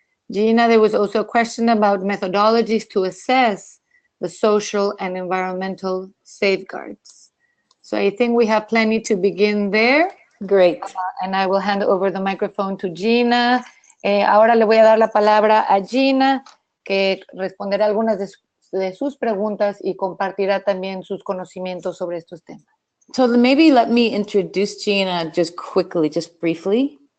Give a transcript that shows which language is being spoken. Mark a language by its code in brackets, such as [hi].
[en] Gina, there was also a question about methodologies to assess the social and environmental safeguards. So I think we have plenty to begin there. Great. And I will hand over the microphone to Gina. [es] Ahora le voy a dar la palabra a Gina, que responderá algunas de sus preguntas y compartirá también sus conocimientos sobre estos temas. [en] So maybe let me introduce Gina just quickly, just briefly.